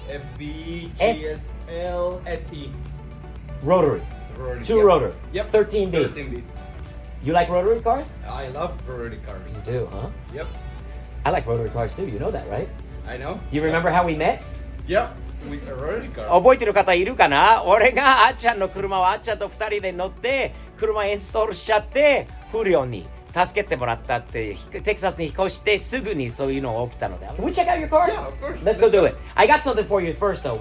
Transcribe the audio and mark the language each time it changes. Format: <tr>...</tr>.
<en>FB, GSL, ST. Rotary. Rotary. Two rotor. Yep. 13B. 13B. You like rotary cars? I love rotary cars. You do, huh? Yep. I like rotary cars too. You know that, right? I know. Do you remember how we met? Yep. With a rotary car.</en> <ja>覚えてる方いるかな。俺があっちゃんの車をあっちゃんと2人で乗って車インストールしちゃって、フリオに助けてもらったって。テキサスに引っ越してすぐにそういうのが起きたので。</ja> <en>Can we check out your car? Yeah, of course. Let's go do it. I got something for you first though.</en>